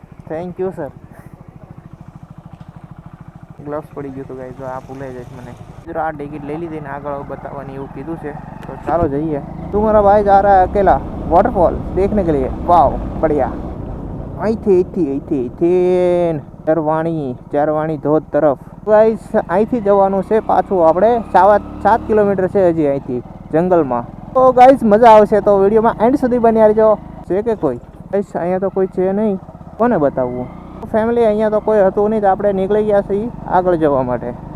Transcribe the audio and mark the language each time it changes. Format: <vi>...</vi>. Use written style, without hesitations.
<en>Thank you sir.</en> <gu>Gloves પડી ગયું હતું ગાઈસ, જો આ ભૂલાઈ જાય મને. જો આ ટિકિટ લઈ લીધી ને આગળ બતાવવાની એવું કીધું છે, તો ચાલો જઈએ.</gu> <hi>तुम्हारा भाई जा रहा है अकेला वाटरफॉल देखने के लिए. वाव, बढ़िया.</hi> <gu>અહીંથી ઝરવાણી ધોધ તરફ ગાઈસ અહીંથી જવાનું છે પાછું. આપણે 7 કિલોમીટર છે હજી અહીંથી જંગલમાં. તો ગાઈસ મજા આવશે, તો વિડીયોમાં એન્ડ સુધી બન્યા રહેજો. છે કે કોઈ ગાઈસ? અહીંયા તો કોઈ છે નહીં, કોને બતાવવું? ફેમિલી અહીંયા તો કોઈ હતું નહીં, તો આપણે નીકળી ગયા છીએ આગળ જવા માટે.</gu>